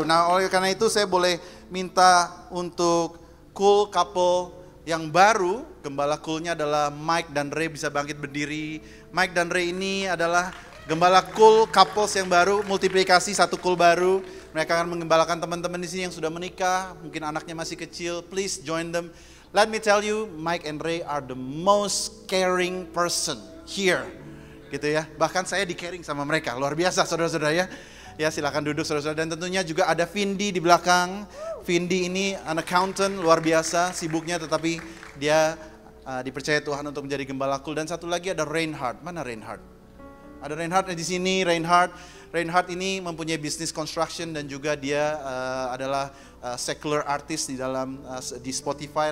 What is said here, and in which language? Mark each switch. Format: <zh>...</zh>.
<id>Nah oleh karena itu saya boleh minta untuk cool couple yang baru. Gembala coolnya adalah Mike dan Ray, bisa bangkit berdiri. Mike dan Ray ini adalah gembala cool couples yang baru, multiplikasi 1 cool baru. Mereka akan menggembalakan teman-teman di sini yang sudah menikah, mungkin anaknya masih kecil.</id> <en>Please join them. Let me tell you, Mike and Ray are the most caring person here.</en> <id>Gitu ya. Bahkan saya di-caring sama mereka. Luar biasa saudara-saudara ya. Ya silakan duduk saudara-saudara. Dan tentunya juga ada Vindi di belakang. Vindi ini</id> <en>an accountant,</en> <id>luar biasa sibuknya, tetapi dia dipercaya Tuhan untuk menjadi gembala cool. Dan satu lagi ada Reinhard. Mana Reinhard? Ada Reinhard di sini. Reinhard ini mempunyai bisnis construction dan juga dia adalah secular artist di Spotify.</id>